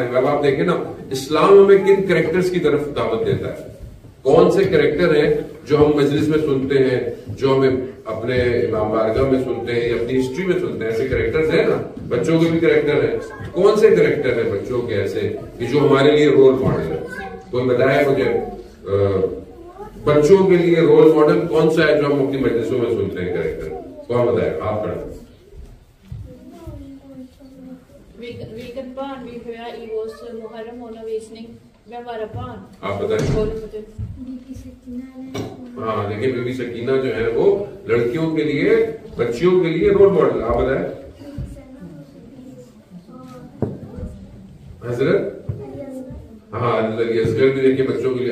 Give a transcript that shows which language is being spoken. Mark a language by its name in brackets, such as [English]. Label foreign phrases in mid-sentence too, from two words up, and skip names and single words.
[Urdu] اب آپ دیکھیں نا, اسلام ہمیں کن کریکٹرز کی طرف دعوت دیتا ہے, کون سے کریکٹر ہیں جو ہم مجلس میں سنتے ہیں, جو ہمیں اپنے امام بارگاہ میں سنتے ہیں یا اپنی ہسٹری میں سنتے ہیں. ایسے کریکٹرز ہیں نا, بچوں کے بھی کریکٹر ہیں. کون سے کریکٹر ہیں بچوں کے ایسے کہ جو ہمارے لیے [English] role model [Urdu] ہے؟ کوئی بتایا مجھے بچوں کے لیے [English] role model [Urdu] کون سا ہے جو ہم اپنی مجلسوں میں سنتے ہیں کریکٹر؟ کون بتائے؟ آپ کر [Swedish] Vilken barn vi hör i vår Muharram-undervisning? Vem var det barn? [Urdu] آپ بتائیں. ہاں دیکھیں, بی بی سکینہ جو ہے وہ لڑکیوں کے لیے, بچیوں کے لیے [English] role model. [Urdu] آپ بتائیں. حضرت ہاں حضرت علی اصغر بھی دیکھیں بچوں کے لیے.